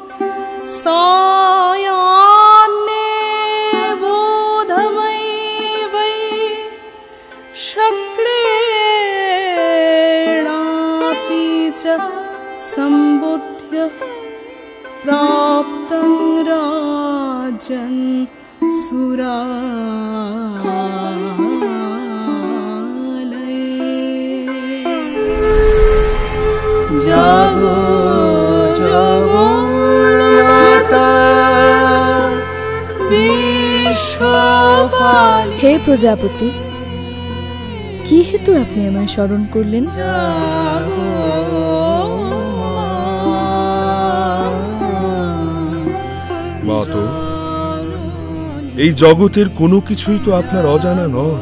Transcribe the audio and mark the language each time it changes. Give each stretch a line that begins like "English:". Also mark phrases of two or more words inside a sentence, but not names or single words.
Sanskrit: सायान्ने बोधमयी वै शक्रेणापि च सम्बुध्य प्राप्तं राज्यं सुरालये।
Hindi: जागो जागो माता विश्वपालिनी।
Bangla: হে প্রজাপতি, কি হেতু আপনি আমায় স্মরণ করলেন? মাতো, এই জগতের কোনো কিছুই তো আপনার অজানা নয়।